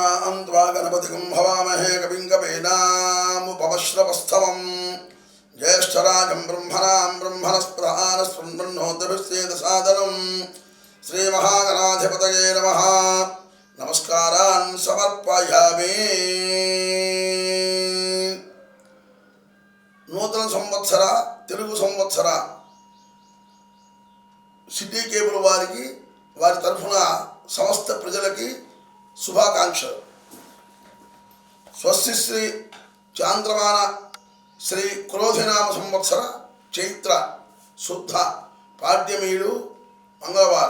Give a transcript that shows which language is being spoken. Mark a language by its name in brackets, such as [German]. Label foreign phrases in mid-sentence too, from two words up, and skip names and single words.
[Sanskrit] सवितां त्वा गणपतिं हवामहे कविं कवीनामुपमश्रवस्तमं ज्येष्ठराजं ब्रह्मणस्पदानशृण्वन्नोतिभिश्चेदसादनं श्रीमहागणाधिपतये नमः। नमस्कारान् समर्पयामि। [Telugu] నూతన సంవత్సర తెలుగు సంవత్సర సిటీ కేబుల్ వారికి వారి తరఫున సమస్త ప్రజలకి శుభాకాంక్షలు. స్వస్తి శ్రీ చాంద్రమాన శ్రీ క్రోధినామ సంవత్సర చైత్ర శుద్ధ పాడ్యమీడు మంగళవారం.